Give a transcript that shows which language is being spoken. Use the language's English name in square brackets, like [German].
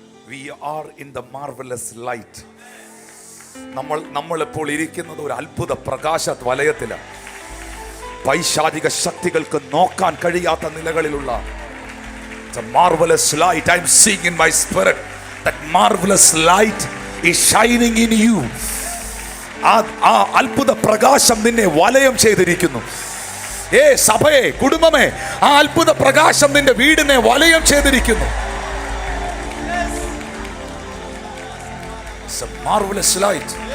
[English] We are in the marvelous light. [Malayalam] നമ്മൾ ഇപ്പോൾ ഇരിക്കുന്നത് ഒരു അത്ഭുത പ്രകാശ വലയത്തിലാണ്. പൈശാചിക ശക്തികൾക്ക് നോക്കാൻ കഴിയാത്ത നിലകളിലുള്ള [English] marvelous light. I am seeing in my spirit that marvelous light is shining in you. [Malayalam] ആ അത്ഭുത പ്രകാശം നിന്നെ വലയം ചെയ്തിരിക്കുന്നു. സഭയെ, കുടുംബമേ, ആ അത്ഭുത പ്രകാശം നിന്റെ വീടിനെ വലയം ചെയ്തിരിക്കുന്നു. [English] It's a marvelous light.